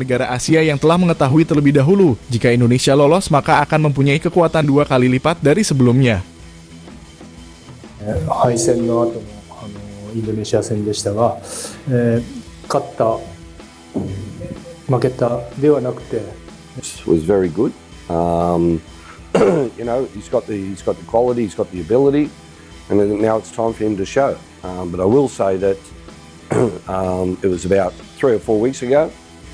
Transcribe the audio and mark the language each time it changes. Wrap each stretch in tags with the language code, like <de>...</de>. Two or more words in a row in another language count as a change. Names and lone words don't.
<id>negara Asia yang telah mengetahui terlebih dahulu jika Indonesia lolos maka akan mempunyai kekuatan 2 kali lipat dari sebelumnya.</id> <ja>敗戦の後のインドネシア戦でしたが、勝った、負けたではなくて、</ja> <en>Was very good. You know, he's got the quality, he's got the ability, and now it's time for him to show. But I will say that it was about 3 or 4 weeks ago</en>